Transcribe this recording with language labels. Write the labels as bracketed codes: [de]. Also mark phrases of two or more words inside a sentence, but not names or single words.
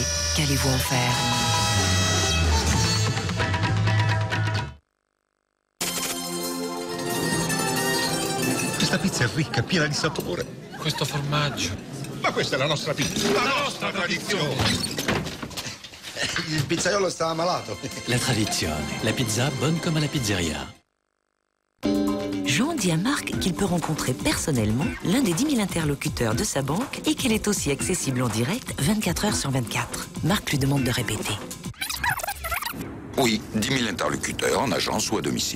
[fr] Qu'allez-vous en faire? [it] Questa pizza è ricca, piena di sapore. Questo formaggio. Ma questa è la nostra pizza, la nostra tradizione. Il pizzaiolo sta ammalato. La tradizione, la pizza [fr] bonne comme à la pizzeria. Jean dit à Marc qu'il peut rencontrer personnellement l'un des 10 000 interlocuteurs de sa banque et qu'il est aussi accessible en direct 24 heures sur 24. Marc lui demande de répéter. Oui, 10 000 interlocuteurs en agence ou à domicile.